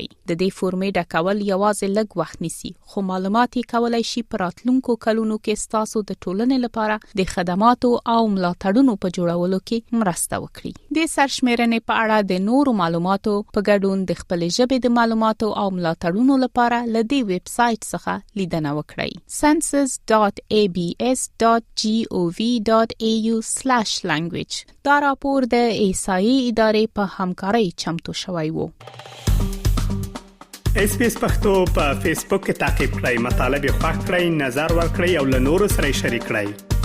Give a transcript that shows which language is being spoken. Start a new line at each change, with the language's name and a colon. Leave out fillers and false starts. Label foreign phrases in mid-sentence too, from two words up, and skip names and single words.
Pashto: د دې فورمې ډکول یوازې لږ وخت نیسي، خو معلومات یې کولای شي په راتلونکو کلونو کې ستاسو د ټولنې لپاره د خدماتو او ملاتړونو په جوړولو کې مرسته وکړي. د سرشمیرنې په اړه د نورو معلوماتو په ګډون د خپلې ژبې د معلوماتو او ملاتړونو لپاره له دې ویب سایټ څخه لیدنه وکړئ: census.abs.gov.au/language. دا راپور د ایسایي ادارې په همکارۍ چمتو شوی و. SBS پښتو په فیسبوک کې تعقیب کړئ، مطالب یې خوښ کړئ، نظر ورکړئ او له نورو سره شریک کړئ.